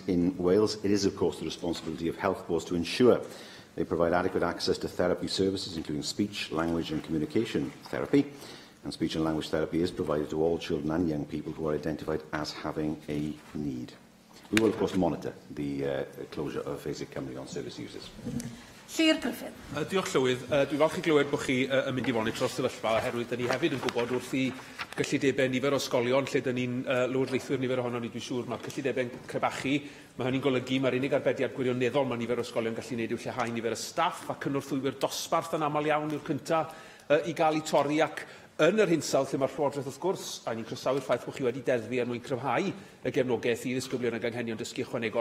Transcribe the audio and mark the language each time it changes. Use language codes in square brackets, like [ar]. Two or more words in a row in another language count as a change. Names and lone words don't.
[en] It is, of course, the responsibility of health boards to ensure They provide adequate access to therapy services, including speech, language and communication therapy. And speech and language therapy is provided to all children and young people who are identified as having a need. We will, of course, monitor the closure of Basic Cymru on service users. [cy] Llyr Griffith. Diolch Llywydd. Dwi'n falch i glywed bod chi yn mynd i monitro'r sefyllfa, oherwydd da ni hefyd yn gwybod wrth i gyllidebau nifer o ysgolion lle da ni'n lywodraethwyr nifer ohono ni, dwi'n siŵr, mae'r gyllidebau'n crebachu. Mae hynny'n golygu mae'r unig arbediad gwirioneddol mae nifer o ysgolion gallu gwneud yw lleihau nifer y staff a cynnwrthwywyr dosbarth yn aml iawn yw'r cyntaf i gael eu torri ac yn yr hinsawdd lle mae'r Llywodraeth wrth gwrs, a ni'n croesawu'r ffaith bod chi wedi deddfu er mwyn cryfhau y gefnogaeth i ddisgyblion ag anghenion dysgu ychwanegol.